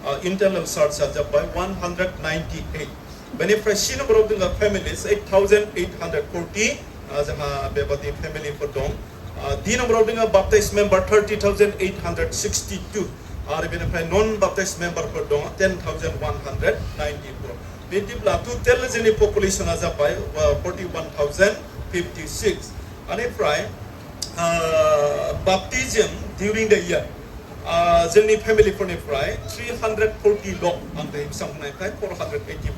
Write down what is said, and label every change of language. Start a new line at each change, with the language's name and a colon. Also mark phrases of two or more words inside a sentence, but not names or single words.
Bodo: सिङाव
English: internal church
Bodo: जाबाय 198 बेनिफ्राय C नम्बराव दङ families 8,840 जोंहा बेबादि फेमिलिफोर दं D नम्बराव दङ
English: baptized member
Bodo: 30,862 आरो बेनिफ्राय
English: non baptize members
Bodo: दङ 10,194 बिदिब्ला टोटेल जोंनि पपुलेसना जाबाय 41,056 बेनिफ्राय
English: baptism during the year
Bodo: जोंनि फेमिलिफोरनिफ्राय 340 ल' आं दायो बेसेबां बुंनायनिफ्राय 480